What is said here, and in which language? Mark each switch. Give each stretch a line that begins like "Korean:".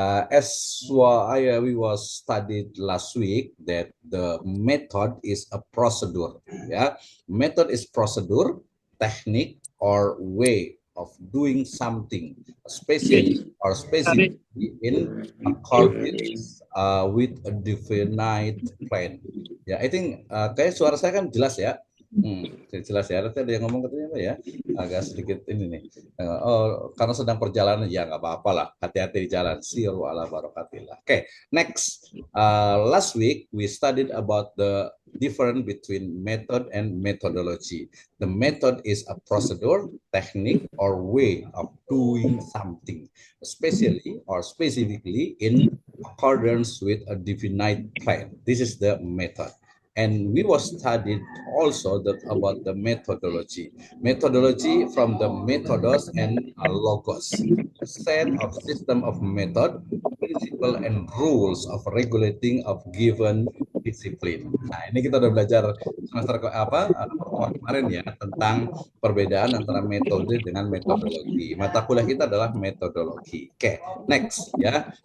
English: As we was studied last week that the method is a procedure, ya. Method is procedure, technique or way of doing something, especially or specifically in accordance with a definite plan.
Indonesian: Ya,
English: I think
Indonesian: kayak suara saya kan jelas ya. Jelas ya. Nanti ada yang ngomong katanya apa ya? Agak sedikit ini nih. Oh, karena sedang perjalanan, ya nggak apa-apa lah. Hati-hati di jalan.
Arabic: Siru ala barakatillah.
English: Okay, next. Last week we studied about the difference between method and methodology. The method is a procedure, technique, or way of doing something, especially or specifically in accordance with a definite plan. This is the method. And we was studied also about the methodology. Methodology from the methodos and logos, a set of system of method, principle and rules of regulating of given discipline.
Indonesian: Nah, ini kita udah belajar semester pertemuan kemarin ya tentang perbedaan antara metode dengan metodologi. Mata kuliah kita adalah metodologi. Oke, next ya.